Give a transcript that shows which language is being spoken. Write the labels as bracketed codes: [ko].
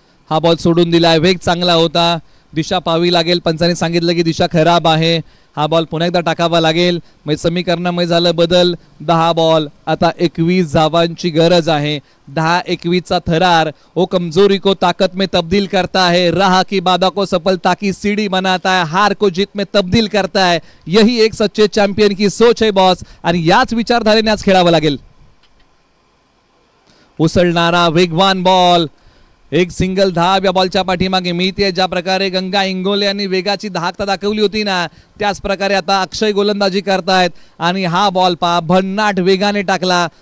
[mr] हा बॉल सोडून दिलाय, वेग चांगला होता, दिशा पाहावी लागेल. पंचांनी सांगितलं की दिशा खराब आहे, हा बॉल पुन्हा एकदा टाकावा लागेल. म्हणजे समीकरणामध्ये झालं बदल. 10 बॉल आता 21 धावांची गरज आहे. 10-21 चा थरार [hi] ओ कमजोरी को ताकत में तब्दील करता है, राह की बाधा को सफलता की सीढ़ी बनाता है, हार को जीत में तब्दील करता है. यही एक सच्चे चॅम्पियन की सोच है बॉस. [mr] आणि याच विचारधारेने आज खेळावं लागेल. उसळणारा वेगवान बॉल, एक सिंगल धाव या बॉलच्या पाठीमागे मिळते. ज्या प्रकारे गंगा इंगोले यांनी वेगाची धाकता दाखवली होती ना त्याच प्रकारे आता अक्षय गोलंदाजी करतायत आणि हा बॉल पा भन्नाट वेगाने टाकला.